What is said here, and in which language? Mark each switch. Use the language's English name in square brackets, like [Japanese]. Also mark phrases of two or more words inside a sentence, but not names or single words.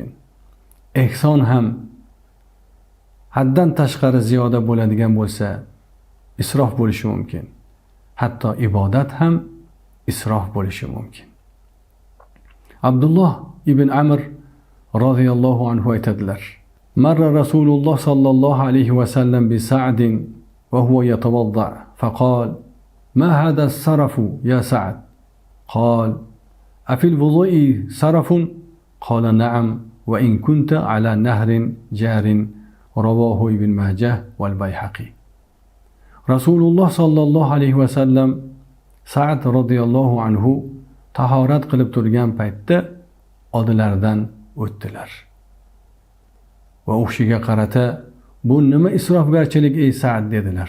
[Uzbek] Ehson ham haddan tashqari ziyoda bo'ladigan bo'lsa isrof bo'lishi mumkin. Hatto ibodat ham isrof bo'lishi mumkin. [Arabic] Abdullah ibn Amr رضي الله عنه aytadilar: مر رسول الله صلى الله عليه وسلم بسعد وهو يتوضأ فقال ما هذا السرف يا سعد? قال أفي الوضوء سرف? قال نعم وإن كنت على نهر جار. رواه ابن ماجه والبيهقي. [Uzbek] Rasululloh [Arabic] صلى الله عليه وسلم [Uzbek] Sa'd [Arabic] رضي الله عنه [Uzbek] tahorat qilib turgan paytda oldilaridan o'tdilar. Va o'shiga qarata: Bu nima isrofgarchilik ey Sa'd dedilar.